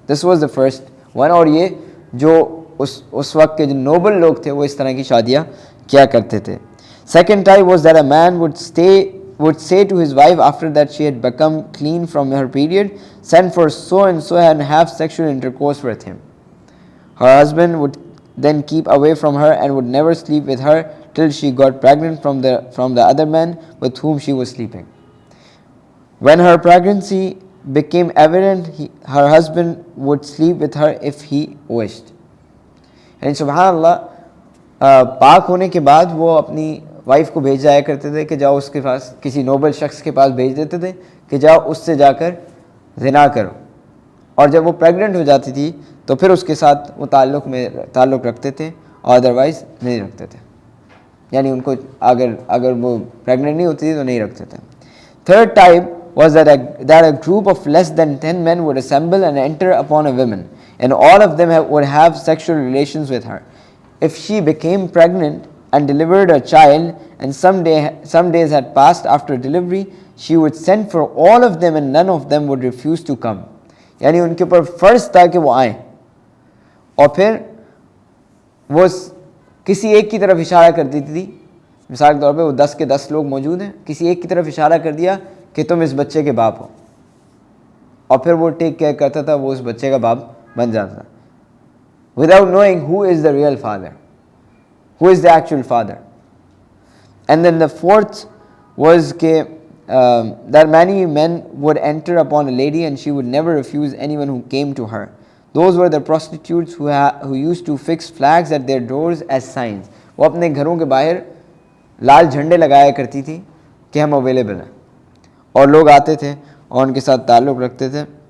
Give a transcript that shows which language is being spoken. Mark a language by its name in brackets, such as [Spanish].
[English] This was the first one. [Urdu] اور یہ جو اس وقت کے جو نوبل لوگ تھے وہ اس طرح کی شادیاں کیا کرتے تھے. [English] Second type was that a man would say to his wife after that she had become clean from her period, send for so and so and have sexual intercourse with him. Her husband would then keep away from her and would never sleep with her till she got pregnant from the other man with whom she was sleeping. When her pregnancy became evident, her husband would sleep with her if he wished. [Urdu] یعنی سبحان اللہ، پاک ہونے کے بعد وہ اپنی wife کو بھیج جایا کرتے تھے کہ جاؤ اس کے پاس، کسی نوبل شخص کے پاس بھیج دیتے تھے کہ جاؤ اس سے جا کر زنا کرو، اور جب وہ پریگننٹ ہو جاتی تھی تو پھر اس کے ساتھ وہ تعلق رکھتے تھے، اور ادروائز نہیں رکھتے تھے. یعنی ان کو اگر وہ پریگننٹ نہیں ہوتی تھی تو نہیں رکھتے تھے. [English] Third type was that a group of less than 10 men would assemble and enter upon a woman, and all of them would have sexual relations with her. If she became pregnant and delivered a child, and some days had passed after delivery, she would send for all of them and none of them would refuse to come. [Urdu] یعنی ان کے اوپر فرض تھا کہ وہ آئیں، اور پھر وہ کسی ایک کی طرف اشارہ کر دیتی تھی. مثال کے طور پہ وہ 10 کے 10 لوگ موجود ہیں، کسی ایک کی طرف اشارہ کر دیا کہ تم اس بچے کے باپ ہو، اور پھر وہ ٹیک کیئر کرتا تھا، وہ اس بچے کا باپ بن جاتا تھا [English] without knowing who is the real father, who is the actual father. And then the fourth was that many men would enter upon a lady and she would never refuse anyone who came to her. Those were the prostitutes who used to fix flags at their doors as signs. [Urdu] وہ اپنے گھروں کے باہر لال جھنڈے لگایا کرتی تھی کہ ہم اویلیبل ہیں، اور لوگ آتے تھے اور ان کے ساتھ تعلق رکھتے تھے.